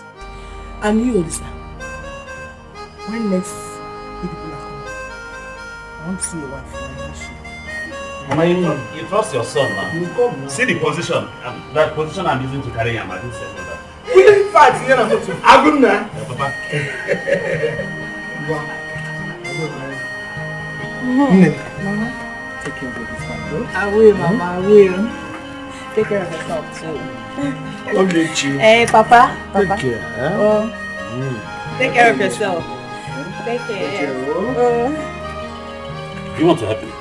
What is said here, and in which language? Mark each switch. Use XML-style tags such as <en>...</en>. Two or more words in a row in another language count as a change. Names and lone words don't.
<en>And you, Odisa, when next you people are coming, I want to see your wife. Mama, you trust your son now. You come now. See the position, that position I'm using to carry him. I didn't say that. We need fat here now. Aguna. Papa. Mama, take care of this one, bro. I will, Mama, I will. Take care of yourself too. Love you, Chi. Hey, Papa. Take care. Oh. Take care of yourself. Take care. You want to help me?</en>